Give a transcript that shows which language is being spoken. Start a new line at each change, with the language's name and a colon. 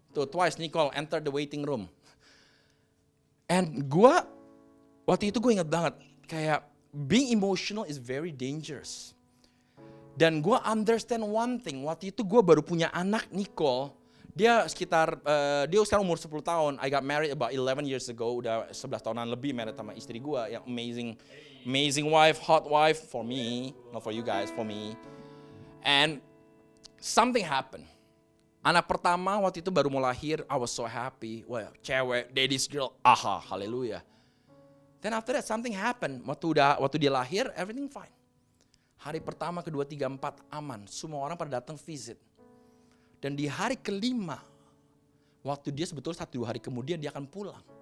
English: Twice Nicole entered the waiting room.
Indonesian: And waktu itu gue ingat banget.
English: Kayak being emotional is very dangerous.
Indonesian: Dan gue
English: understand one thing.
Indonesian: Waktu itu gue baru punya anak Nicole. Dia sekarang umur 10 tahun.
English: I got married about 11 years ago.
Indonesian: Udah 11 tahunan lebih married sama istri gue.
English: Yang amazing wife, hot wife for me. Not for you guys, for me. And something happened.
Indonesian: Anak pertama waktu itu baru mau lahir.
English: I was so happy. Well, cewek, daddy's girl. Aha, haleluya. Then after that something happened.
Indonesian: Waktu dia lahir,
English: everything fine.
Indonesian: Hari pertama, kedua, tiga, empat aman. Semua orang pada datang visit. Dan di hari kelima, waktu dia sebetulnya 1-2 hari kemudian dia akan pulang.